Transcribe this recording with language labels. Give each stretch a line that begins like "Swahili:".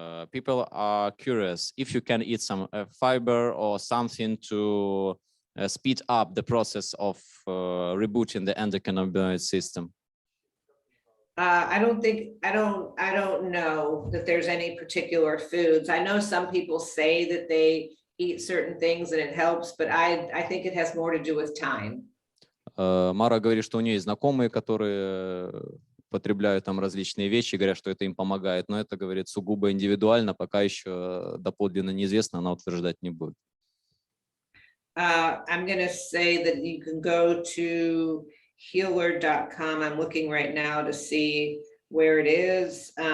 English: People are curious if you can eat some fiber or something to speed up the process of rebooting the endocannabinoid system. I don't know that there's any particular foods. I know some people say that they eat certain things and it helps, but I think it has more to do with time.
Russian: Мара говорит, что у нее есть знакомые, которые потребляют там различные вещи, говорят, что это им помогает, но это, говорит, сугубо индивидуально, пока еще доподлинно неизвестно, она утверждать не будет.
English: I'm going to say that you can go to healer.com. I'm looking right now to see where it is.